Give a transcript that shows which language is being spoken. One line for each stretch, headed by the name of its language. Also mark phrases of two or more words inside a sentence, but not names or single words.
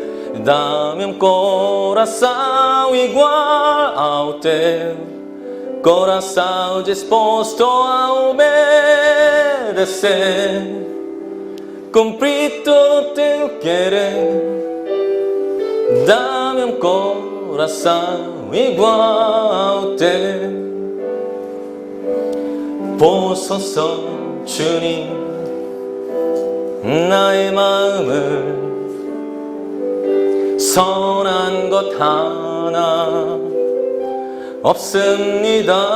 Portuguese: Dá-me coração igual ao teu, coração disposto a obedecer, cumprir todo teu querer. Dá-me coração igual ao teu.
Korean: 보소서 주님 나의 마음을 선한 것 하나 없습니다.